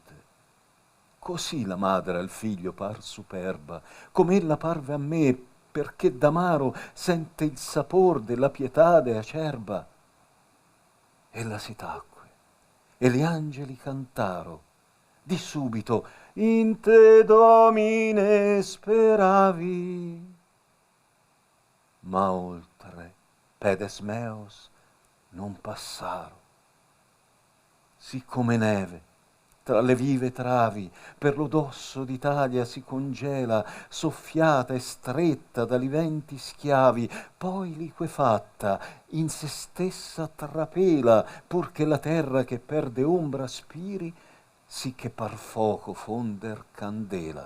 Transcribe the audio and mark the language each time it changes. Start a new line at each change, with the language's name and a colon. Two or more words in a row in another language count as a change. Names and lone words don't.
Italian: Così la madre al figlio par superba, com'ella parve a me, perché d'amaro sente il sapor della pietade acerba. Ella si tacque, e gli angeli cantaro. Di subito,
Latin: in te Domine speravi.
Italian: Ma oltre,
Latin: pedes meos,
Italian: non passaro. Sì come neve, tra le vive travi, per lo dosso d'Italia si congela, soffiata e stretta dagli venti schiavi, poi liquefatta, in se stessa trapela, pur che la terra che perde ombra spiri, sì che par foco fonder candela.